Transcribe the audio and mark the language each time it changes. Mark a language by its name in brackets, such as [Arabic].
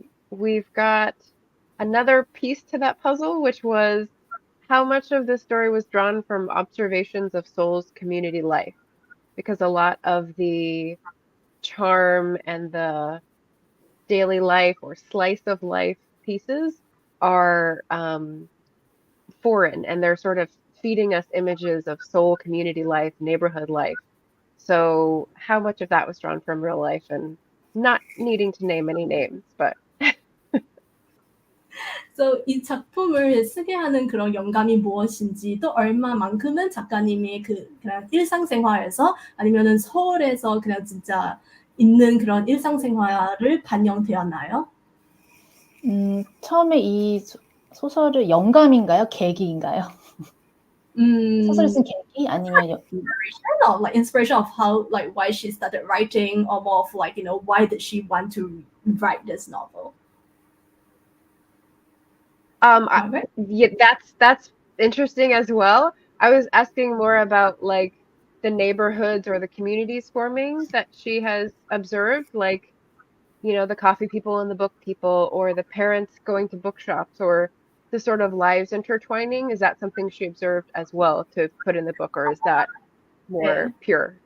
[English] We've got another piece to that puzzle, which was how much of this story was drawn from observations of Seoul's community life, because a lot of the charm and the daily life or slice of life pieces are foreign, and they're sort of feeding us images of Seoul community life, neighborhood life. So how much of that was drawn from real life, and not needing to name any names, but So [Korean] 이 작품을 쓰게 하는 그런 영감이 무엇인지, 또 얼마만큼은 작가님의 그냥 일상생활에서 아니면은 서울에서 그냥 진짜 있는 그런 일상생활을 반영되었나요? 처음에 이 소설을 영감인가요? 계기인가요? 소설을 쓴 계기 아니면 [English] inspiration of how like why she started writing, or more of like why did she want to write this novel? Yeah, that's interesting as well. I was asking more about like the neighborhoods or the communities forming that she has observed, like the coffee people and the book people, or the parents going to bookshops, or the sort of lives intertwining. Is that something she observed as well to put in the book, or is that more pure?